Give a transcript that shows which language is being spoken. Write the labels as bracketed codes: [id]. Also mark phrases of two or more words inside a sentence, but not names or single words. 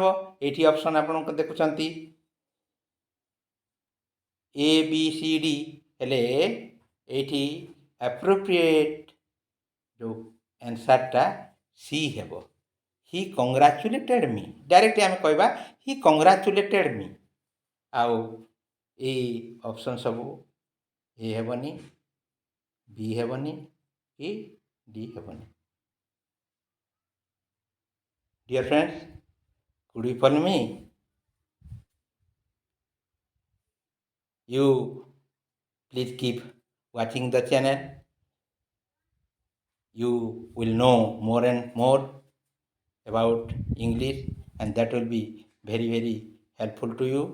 [or] ଏଇଠି ଅପସନ୍ ଆପଣଙ୍କ ଦେଖୁଛନ୍ତି ଏ ବି ସି ଡି, ହେଲେ ଏଇଠି ଆପ୍ରୋପ୍ରିଏଟ୍ ଯେଉଁ ଆନ୍ସର୍ଟା ସି ହେବ। [en] he congratulated me, direct [or] ଆମେ କହିବା [en] he congratulated me. [or] ଆଉ ଏଇ ଅପସନ୍ ସବୁ ଏ ହେବନି, ବି ହେବନି କି ଡି ହେବନି। [en] Dear friends, could you follow me? You please keep watching the channel. You will know more and more about English, and that will be very, very helpful to you.